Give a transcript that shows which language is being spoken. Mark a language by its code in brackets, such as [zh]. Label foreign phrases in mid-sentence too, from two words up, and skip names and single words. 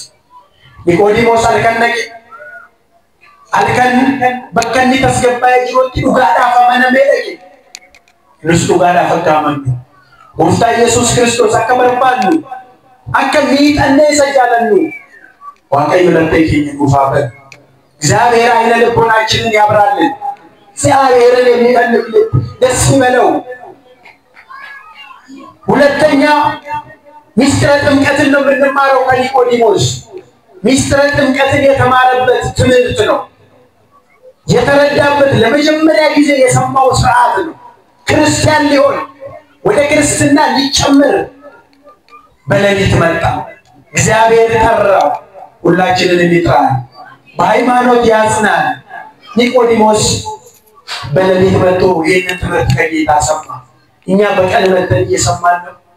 [om] Niqoodimoos halkan dhaqe halkan bakka inni tasgabbaa'ee jirutti dhugaadhaaf amanamee dhaqe. Nus dhugaadhaaf akka amannu gooftaa Yesuus Kiristoos akka barbaannu akka miidhannee isa jaalannu waaqayyo lattee keenya nuuf haa badu. [am] እግዚአብሔር አይነ ልቦናችንን ያብራልን። እግዚአብሔርን የሚፈልግ ደስ ይበለው። ሁለተኛ ሚስጥረ ጥምቀትን ነው የምንማረው ከኒቆዲሞስ። ሚስጥረ ጥምቀትን የተማረበት ትምህርት ነው የተረዳበት ለመጀመሪያ ጊዜ የሰማው ሥርዓት ነው። ክርስቲያን ሊሆን ወደ ክርስትና ሊጨምር በሌሊት መጣ። እግዚአብሔር ጠራው። ሁላችንን ይጥራል፣ በሃይማኖት ያጽናል። ኒቆዲሞስ በሌሊት መጥቶ ይህንን ትምህርት ከጌታ ሰማ። እኛ በቀን መጥተን እየሰማን ነው።